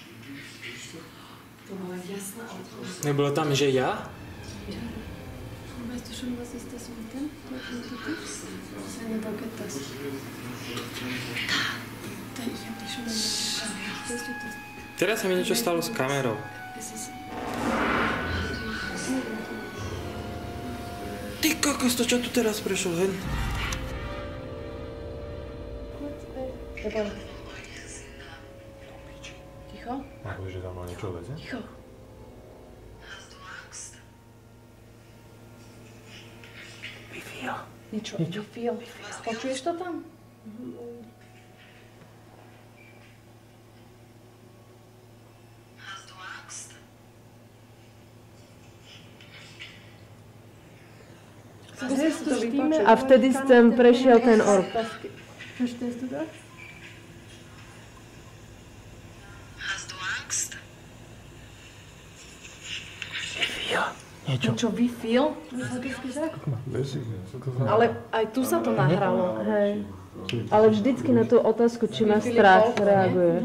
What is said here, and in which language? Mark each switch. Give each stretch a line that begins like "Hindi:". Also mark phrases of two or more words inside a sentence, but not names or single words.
Slovak: Nebylo tam, že ja?
German: Weißt du schon, was ist das mit dem? Das ist eine Baguette. Da, ich hab dich schon mal gefragt. Weißt du das?
Slovak: Teraz sa mi niečo stalo s kamerou. Ty kokos, to čo tu teraz prešlo, hen? Ticho? Ako, že tam má niečo veze? Ticho. Vyfil. Niečo. Vyfil. Počuješ to tam? A vtedy tam prešiel ten orb.
German: Verstehst du das?
Slovak: Niečo vyfil? Ale aj tu sa to nahralo. Hej. Ale vždycky na tú otázku, či má strach, reaguje.